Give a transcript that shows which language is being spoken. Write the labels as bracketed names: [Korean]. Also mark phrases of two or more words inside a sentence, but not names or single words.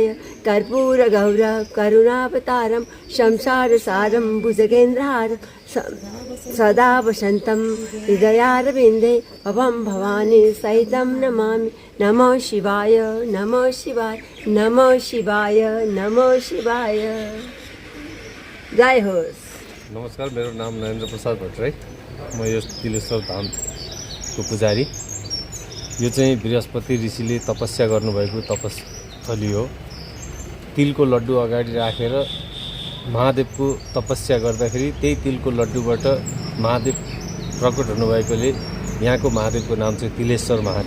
[Sanskrit] कर्पूर गौर करुणावतारं संसारसारं भुजगेन्द्रहारं सदा वसन्तं हृदयारविन्दे भवं भवानी सहितं नमामि। नमो शिवाय, नमो शिवाय, नमो शिवाय, नमो शिवाय। [Nepali] जय होस्। नमस्कार, मेरो नाम नरेन्द्र प्रसाद भट्टराई। म यो तिलेश्वर धामको पुजारी। यो चाहिँ बृहस्पति ऋषिले तपस्या गर्नुभएको तपस्थली हो। तिलको लड्डु अगाडि राखेर महादेवको तपस्या गर्दाखेरि त्यही तिलको लड्डुबाट महादेव प्रकट हुनुभएकोले यहाँको महादेवको नाम चाहिँ तिलेश्वर महादेव।